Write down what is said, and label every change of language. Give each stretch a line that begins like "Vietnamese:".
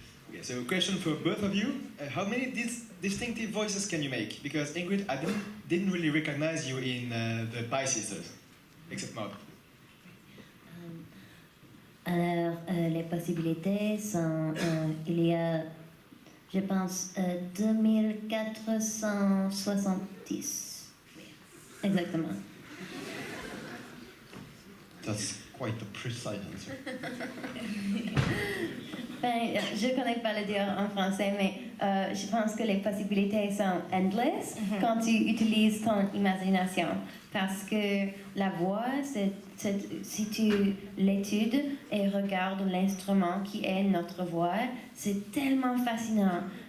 English: Okay, so a question for both of you. How many distinctive voices can you make? Because Ingrid, I didn't really recognize you in the Pie Sisters, except Maud.
French: Alors, les possibilités sont, il y a, je pense, 2470. Exactement.
English: That's quite a precise answer.
French: Je ne connais pas le dire en français, mais je pense que les possibilités sont endless quand tu utilises ton imagination. Parce que la voix, si tu l'études et regardes l'instrument qui est notre voix, c'est tellement fascinant.